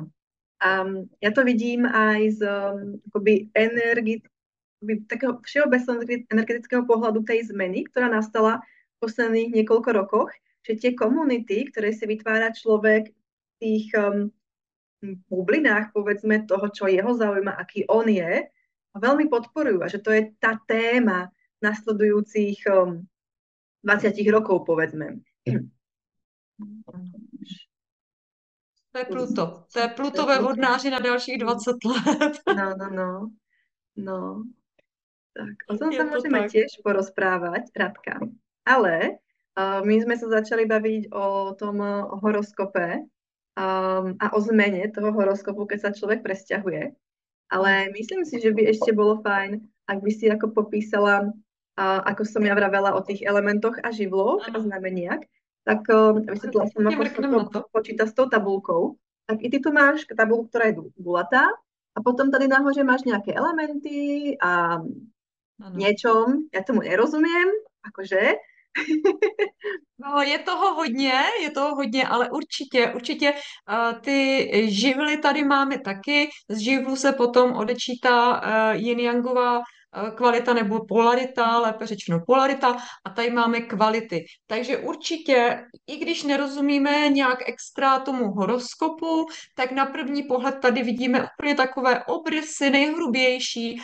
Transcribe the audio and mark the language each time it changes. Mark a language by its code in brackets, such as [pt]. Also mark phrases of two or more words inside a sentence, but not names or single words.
[sk] A ja to vidím aj z akoby takého všeobecného energetického pohľadu tej zmeny, ktorá nastala v posledných niekoľko rokoch, že tie komunity, ktoré si vytvára človek v tých bublinách, povedzme, toho, čo jeho zaujíma, aký on je, veľmi podporujú a že to je tá téma nasledujúcich 20 rokov, povedzme. [cs] To je Pluto. To je Pluto ve vodnáři na dalších 20 let. No. [sk] Tak, o tom Je sa to môžeme tak. tiež porozprávať, Radka. Ale my sme sa začali baviť o tom horoskope a o zmene toho horoskopu, keď sa človek presťahuje. Ale myslím si, že by ešte bolo fajn, ak by si ako popísala, ako som ja vravela o tých elementoch a živloch a [cs] Ano. [sk] znameniach, tak vysvetlila som, ako sa [cs] Mrknem [sk] to [cs] na to. [sk] počíta s tou tabulkou. Tak i ty tu máš tabulku, ktorá je gulatá a potom [cs] tady nahoře [sk] máš nejaké elementy a [cs] Ano. [sk] niečom, ja tomu nerozumiem, akože. No, [cs] je toho hodně, ale určitě ty živly tady máme taky. Z živlu se potom odečítá yin-yangová kvalita nebo polarita, lépe řečeno polarita, a tady máme kvality. Takže určitě, i když nerozumíme nějak extra tomu horoskopu, tak na první pohled tady vidíme úplně takové obrysy nejhrubější.